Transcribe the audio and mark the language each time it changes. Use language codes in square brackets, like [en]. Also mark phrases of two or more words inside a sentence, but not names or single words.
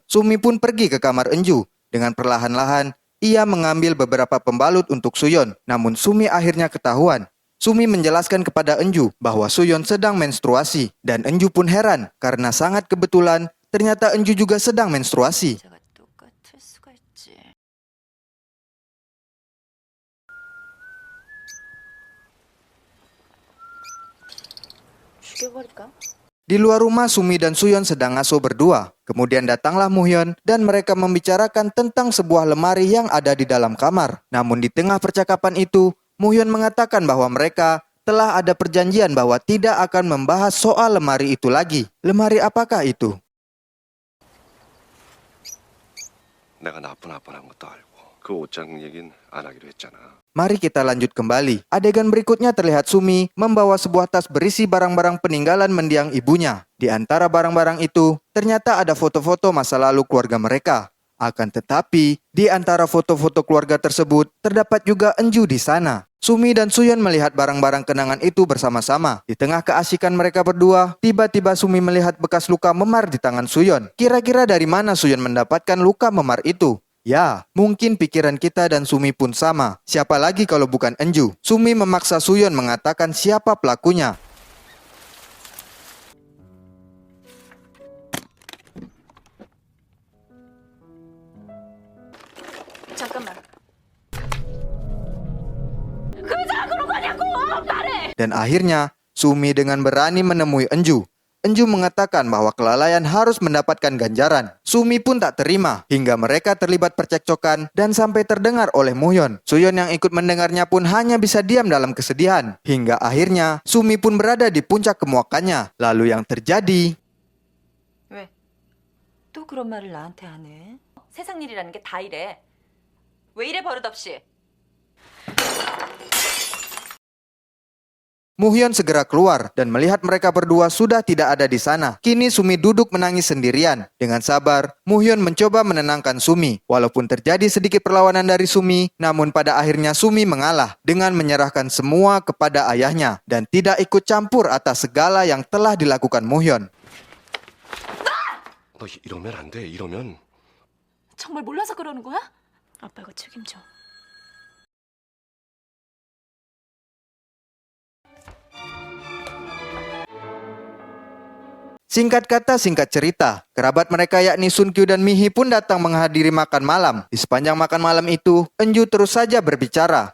[id] Sumi pun pergi ke kamar Enju. Dengan perlahan-lahan, ia mengambil beberapa pembalut untuk Suyon. Namun Sumi akhirnya ketahuan. Sumi menjelaskan kepada Enju bahwa Suyon sedang menstruasi. Dan Enju pun heran karena sangat kebetulan ternyata Enju juga sedang menstruasi. [ko] 제가 똑같을 수가 있지. 죽여버릴까? [id] Di luar rumah, Sumi dan Suyon sedang ngaso berdua. Kemudian datanglah Muhyun dan mereka membicarakan tentang sebuah lemari yang ada di dalam kamar. Namun di tengah percakapan itu, Muhyun mengatakan bahwa mereka telah ada perjanjian bahwa tidak akan membahas soal lemari itu lagi. Lemari apakah itu? [ko] 내가 나쁜 아빠란 것도 알고 그 옷장 얘긴 안 하기로 했잖아. [id] Mari kita lanjut kembali. Adegan berikutnya terlihat Sumi membawa sebuah tas berisi barang-barang peninggalan mendiang ibunya. Di antara barang-barang itu, ternyata ada foto-foto masa lalu keluarga mereka. Akan tetapi, di antara foto-foto keluarga tersebut, terdapat juga Enju di sana. Sumi dan Suyeon melihat barang-barang kenangan itu bersama-sama. Di tengah keasikan mereka berdua, tiba-tiba Sumi melihat bekas luka memar di tangan Suyeon. Kira-kira dari mana Suyeon mendapatkan luka memar itu? Ya, mungkin pikiran kita dan Sumi pun sama. Siapa lagi kalau bukan Enju? Sumi memaksa Suyeon mengatakan siapa pelakunya. [ko] 잠깐만. 그자 그런 거냐고 말해. [id] Dan akhirnya, Sumi dengan berani menemui Enju. Enju mengatakan bahwa kelalaian harus mendapatkan ganjaran. Sumi pun tak terima, hingga mereka terlibat percekcokan dan sampai terdengar oleh Muhyeon. Suyeon yang ikut mendengarnya pun hanya bisa diam dalam kesedihan. Hingga akhirnya, Sumi pun berada di puncak kemuakannya. Lalu yang terjadi... [ko] 왜? 또 그런 말을 나한테 하네. 세상 일이라는 게 다 이래. 왜 이래 버릇없이? [id] Muhyeon segera keluar dan melihat mereka berdua sudah tidak ada di sana. Kini Sumi duduk menangis sendirian. Dengan sabar, Muhyeon mencoba menenangkan Sumi. Walaupun terjadi sedikit perlawanan dari Sumi, namun pada akhirnya Sumi mengalah dengan menyerahkan semua kepada ayahnya dan tidak ikut campur atas segala yang telah dilakukan Muhyeon. [ko] 너 이러면 안 돼. 이러면 정말 몰라서 그러는 거야? 아빠가 책임져. [id] Singkat kata, singkat cerita, kerabat mereka yakni Sunkyu dan Mihi pun datang menghadiri makan malam. Di sepanjang makan malam itu, Enju terus saja berbicara.